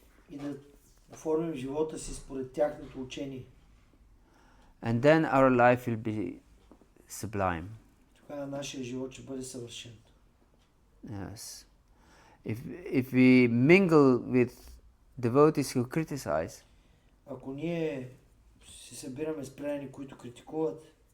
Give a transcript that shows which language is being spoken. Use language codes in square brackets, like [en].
[bg] И да оформим живота си според тяхното учение. [en] And then our life will be sublime. [bg] Тогава нашия живот ще бъде съвършен. [en] Yes. If we mingle with devotees who criticize, [bg] ако ние се събираме с предани, които критикуват,